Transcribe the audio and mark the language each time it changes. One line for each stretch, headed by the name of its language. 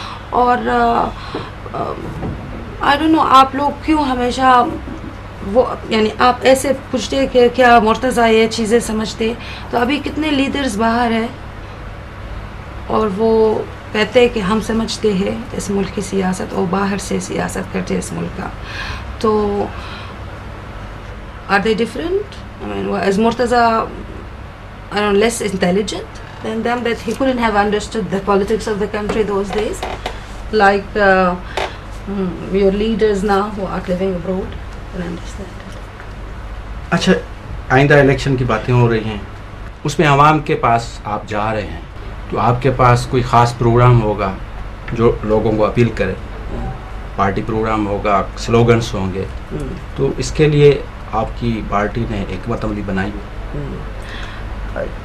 Urdu: اور
English: I don't know
Urdu: آپ لوگ کیوں ہمیشہ وہ یعنی آپ ایسے پوچھتے کہ کیا مرتضیٰ یہ چیزیں سمجھتے، تو ابھی کتنے لیڈرز باہر ہیں اور وہ کہتے کہ ہم سمجھتے ہیں اس ملک کی سیاست، اور باہر سے سیاست کرتے اس ملک کا.
English: تو are they different? I mean, is Murtaza, I don't know, less intelligent than them, that he couldn't have understood the politics of the country those days, like your leaders now who are living abroad can understand it.
Urdu: اچھا، آئندہ election کی باتیں ہو رہی ہیں، اس میں عوام کے پاس آپ جا رہے ہیں، تو آپ کے پاس کوئی خاص پروگرام ہوگا جو لوگوں کو اپیل کرے، پارٹی پروگرام ہوگا، سلوگنس ہوں گے، تو اس کے لیے آپ کی پارٹی نے حکمت عملی بنائی ہو؟